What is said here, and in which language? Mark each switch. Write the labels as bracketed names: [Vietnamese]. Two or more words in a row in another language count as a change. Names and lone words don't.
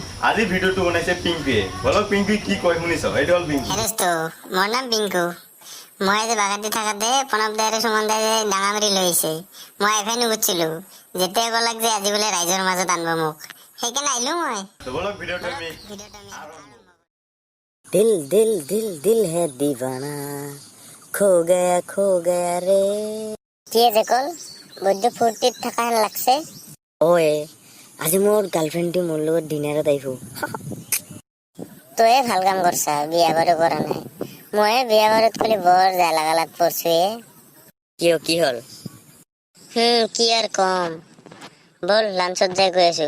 [Assamese] আজি ভিডিঅ'টো বনাইছে পিংকুৱে। বলক পিংকুৱে কি কয় শুনিছ? এইটো হ'ল পিংকু। হেল্ল' মোৰ নাম পিংকু। মই আজি বাগানটি থাকাতে প্ৰণৱ দাই আৰু সুমন দাই ডাঙা মাৰি লৈ আহিছে। মই এফাই নুগুছিলো, যেতিয়াই ক'লাক যে আজি বোলে ৰাইজৰ মাজত আনব মোক, সেইকাৰণে আহিলো মই। বলক ভিডিঅ'টো আমি [Hindi] दिल दिल दिल दिल है दीवाना खो गया रे। [Assamese] কি যে কল বৈদ্য ফূৰ্তিত থকা হেন লাগছে। ওয়ে আজি মোৰ গাৰ্লফ্ৰেণ্ডটো মোৰ লগত ডিনাৰত আহিব। তয়ে ভাল কাম কৰছা, বিয়া বাৰু কৰা নাই। মই বিয়া বাৰুত খালি বৰ জালাগালাত পৰছোৱে। কিয় কি হ'ল? কি আর কম, বল লাঞ্চত যাই গৈ আছো।